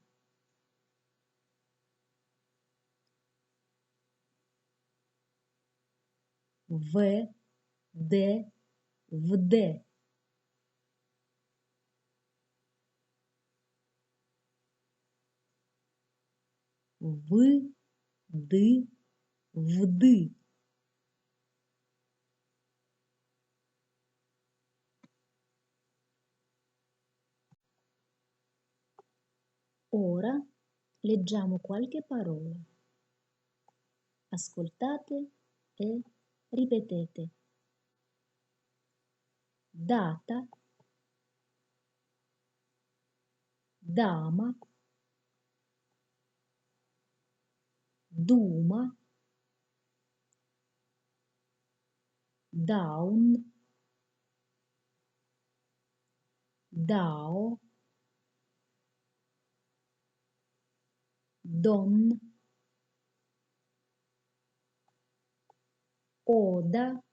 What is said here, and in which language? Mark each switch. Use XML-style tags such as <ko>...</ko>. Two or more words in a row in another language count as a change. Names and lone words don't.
<it>В, де, вде. Ви, ди, вди. Ora leggiamo qualche parola. Ascoltate e ripetete. Data, dama, duma, down, dao, don, oda,</it>